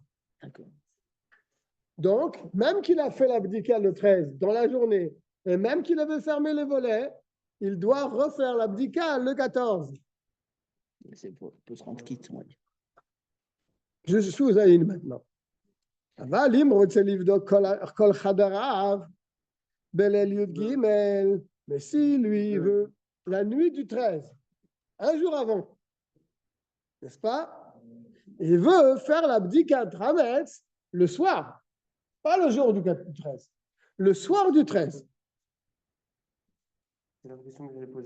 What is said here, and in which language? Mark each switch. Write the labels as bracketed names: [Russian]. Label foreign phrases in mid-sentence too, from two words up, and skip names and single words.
[French] D'accord. Donc, même qu'il a fait l'abdika le 13 dans la journée, et même qu'il avait fermé les volets, il doit refaire l'abdika le 14. C'est pour se rendre quitte, on va dire. Je suis aux Aïn maintenant. [Hebrew] אבל אם רוצה לבדוק כל חדריו בליל י"ג, [French] mais si lui veut la nuit du 13, un jour avant, n'est-ce pas? Il veut faire l'abdicat Hametz le soir, pas le jour du 13, le soir du 13. C'est la question que j'allais poser.